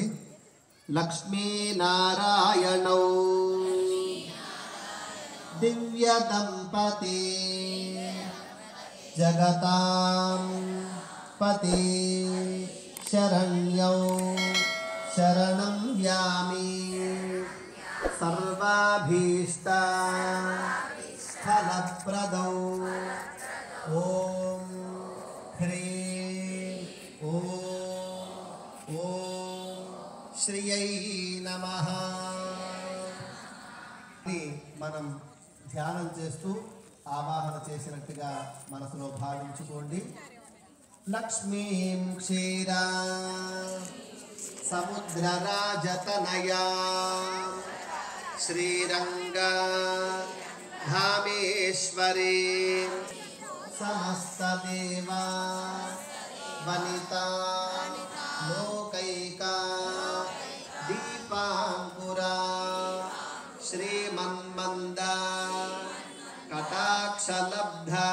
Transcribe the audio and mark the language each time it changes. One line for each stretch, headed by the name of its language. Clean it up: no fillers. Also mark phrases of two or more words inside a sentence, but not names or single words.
Sanskrit: लक्ष्मी नारायणौ दिव्य दंपती जगतां पति शरण्यौ शरणं यामि सर्वाभीष्ट फलप्रदौ ओम ह्रीं ओम శ్రియై నమః.
Telugu: మనం ధ్యానం చేస్తూ ఆవాహన చేసినట్టుగా మనసులో భావించుకోండి.
Sanskrit: లక్ష్మీం క్షీరా సముద్రరాజతనయా శ్రీరంగా ధామేశ్వరీ సమస్తదేవా వనితా లోకైకా దీపాంకురా శ్రీమన్మందా కటాక్షలబ్ధ